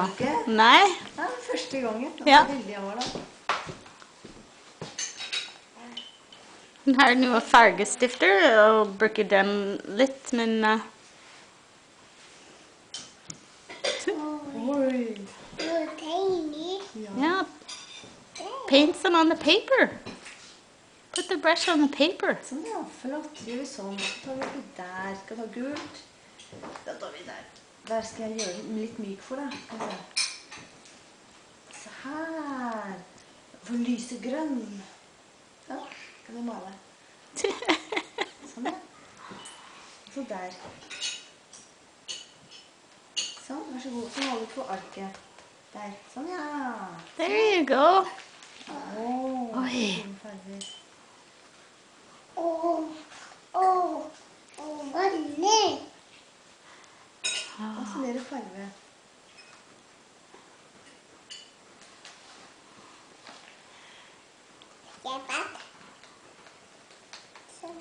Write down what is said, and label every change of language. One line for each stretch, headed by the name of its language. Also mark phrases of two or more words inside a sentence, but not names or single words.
Norwegian: Har du ikke? Nei. Det er første gangen. Ja. Veldig jeg var da. Hun har noe fargestifter og bruker den litt, men... Oi.
English: Yeah. Paint some on the paper. Put the brush on the paper.
Norwegian: Sånn, ja. Flott. Gjør vi sånn. Så tar vi oppi der. Skal vi ta gult? Da tar vi der. Der skal jeg gjøre den litt myk for deg. Se her. For lysegrønn. Ja, kan vi male. Sånn, ja. Så der. Sånn, vær så god. Så maler vi på arket. Der. Sånn, ja.
English: There you go.
Norwegian: Åh, Oi. fine farger. Og så mer farge. Sånn.